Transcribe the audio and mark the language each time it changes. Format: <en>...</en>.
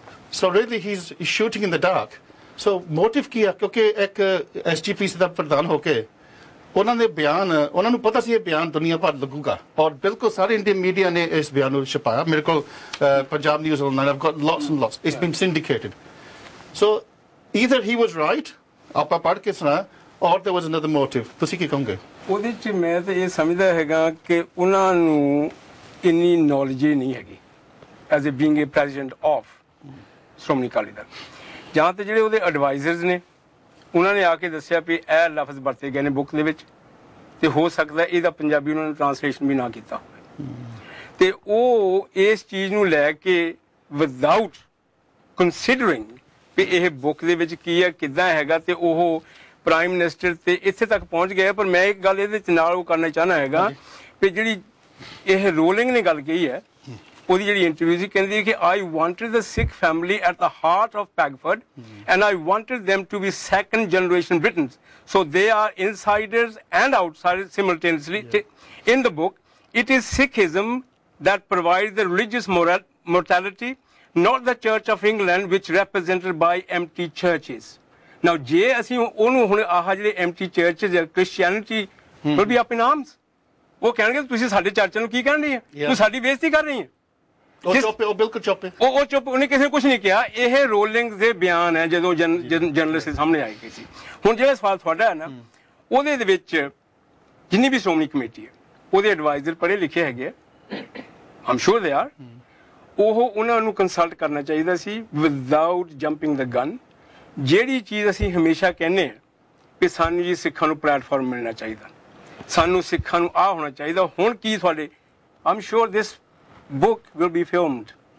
<en>So really he's shooting in the dark.</en> <pa>So motive ਕੀ ਆ ਕਿਉਂਕਿ ਇੱਕ SGPC ਦਾ ਪ੍ਰਧਾਨ ਹੋ ਕੇ ਉਹਨਾਂ ਦੇ ਬਿਆਨ ਉਹਨਾਂ ਨੂੰ ਪਤਾ ਸੀ ਇਹ ਬਿਆਨ ਦੁਨੀਆ ਭਰ ਲੱਗੂਗਾ ਔਰ ਬਿਲਕੁਲ ਸਾਰੇ ਇੰਡੀਅਨ ਮੀਡੀਆ ਨੇ ਇਸ ਬਿਆਨ ਨੂੰ ਛਪਾਇਆ ਮੇਰੇ ਕੋਲ Punjab news online</pa> <en>I've got lots and lots. It's been syndicated. So either he was right</en> <pa>ਆਪਾਂ ਪੜ੍ਹ ਕੇ ਸੁਣਾ</pa> <en>or there was another motive.</en> <pa>ਤੁਸੀਂ ਕੀ ਕਹੋਗੇ? ਉਹਦੇ ਚ ਮੈਂ ਤਾਂ ਇਹ ਸਮਝਦਾ ਹੈਗਾ ਕਿ ਉਹਨਾਂ ਨੂੰ ਇੰਨੀ ਨੌਲੇਜ ਨਹੀਂ ਹੈਗੀ</pa> <en>as a being a president of Shiromani Akali Dal</en> <pa>ਜਾਂ ਤਾਂ ਜਿਹੜੇ ਉਹਦੇ ਐਡਵਾਈਜ਼ਰਸ ਨੇ ਉਹਨਾਂ ਨੇ ਆ ਕੇ ਦੱਸਿਆ ਵੀ ਇਹ ਲਫ਼ਜ਼ ਵਰਤੇ ਗਏ ਨੇ ਬੁੱਕ ਦੇ ਵਿੱਚ ਤੇ ਹੋ ਸਕਦਾ ਇਹਦਾ ਪੰਜਾਬੀ ਉਹਨਾਂ ਨੇ ਟ੍ਰਾਂਸਲੇਸ਼ਨ ਵੀ ਨਾ ਕੀਤਾ ਹੋਵੇ ਤੇ ਉਹ ਇਸ ਚੀਜ਼ ਨੂੰ ਲੈ ਕੇ ਵਿਦਆਊਟ ਕੰਸੀਡਰਿੰਗ ਵੀ ਇਹ ਬੁੱਕ ਦੇ ਵਿੱਚ ਕੀ ਹੈ ਕਿੱਦਾਂ ਹੈਗਾ ਤੇ ਉਹ ਪ੍ਰਾਈਮ ਮਿਨਿਸਟਰ ਤੇ ਇੱਥੇ ਤੱਕ ਪਹੁੰਚ ਗਏ ਪਰ ਮੈਂ ਇੱਕ ਗੱਲ ਇਹਦੇ ਚ ਨਾਲ ਉਹ ਕਰਨਾ ਚਾਹਨਾ ਹੈਗਾ ਵੀ ਜਿਹੜੀ ਇਹ ਰੋਲਿੰਗ ਨੇ ਗੱਲ ਕਹੀ ਹੈ ਉਹਦੀ ਜਿਹੜੀ ਇੰਟਰਵਿਊ ਸੀ ਕਹਿੰਦੀ ਕਿ</pa> <en>I wanted the Sikh family at the heart of Pagford and I wanted them to be second generation Britons. So they are insiders and outsiders simultaneously. In the book, it is Sikhism that provides the religious morality, not the Church of England which represented by empty churches. Now,</en> <pa>ਜੇ ਅਸੀਂ ਉਹਨੂੰ ਹੁਣ ਆਹ ਜਿਹੜੇ</pa> <en>empty churches Christianity will be up in arms.</en> <pa>ਉਹ ਕਹਿਣਗੇ ਤੁਸੀਂ ਸਾਡੇ ਚਰਚ ਨੂੰ ਕੀ ਕਹਿਣ ਰਹੀ ਹੈ ਤੂੰ ਸਾਡੀ ਬੇਇੱਜ਼ਤੀ ਕਰ ਰਹੀ ਹੈ ਉਹ ਬਿਲਕੁਲ ਚੁੱਪ ਉਹ ਚੁੱਪ ਉਹਨੇ ਕਿਸੇ ਨੇ ਕੁਝ ਨਹੀਂ ਕਿਹਾ ਇਹ ਰੋਲਿੰਗ ਦੇ ਬਿਆਨ ਹੈ ਜਦੋਂ ਜਰਨਲਿਸਟ ਦੇ ਸਾਹਮਣੇ ਆਈ ਗਈ ਸੀ ਹੁਣ ਜਿਹੜਾ ਸਵਾਲ ਤੁਹਾਡਾ ਹੈ ਨਾ ਉਹਦੇ ਦੇ ਵਿੱਚ ਜਿੰਨੀ ਵੀ ਸ਼੍ਰੋਮਣੀ ਕਮੇਟੀ ਹੈ ਉਹਦੇ ਐਡਵਾਈਜ਼ਰ ਪੜ੍ਹੇ ਲਿਖੇ ਹੈਗੇ ਆਮ ਸ਼ੋਰ ਦੇ ਆਰ ਉਹ ਉਹਨਾਂ ਨੂੰ ਕੰਸਲਟ ਕਰਨਾ ਚਾਹੀਦਾ ਸੀ</pa> <en>without jumping the gun</en> <pa>ਜਿਹੜੀ ਚੀਜ਼ ਅਸੀਂ ਹਮੇਸ਼ਾ ਕਹਿੰਦੇ ਹਾਂ ਕਿ ਸਾਨੂੰ ਜੀ ਸਿੱਖਾਂ ਨੂੰ ਪਲੇਟਫਾਰਮ ਮਿਲਣਾ ਚਾਹੀਦਾ ਸਾਨੂੰ ਸਿੱਖਾਂ ਨੂੰ ਆਹ ਹੋਣਾ ਚਾਹੀਦਾ ਹੁਣ ਕੀ ਤੁਹਾਡੇ ਆਮ ਸ਼ੋਰ</pa> <en>This book will be filmed.</en>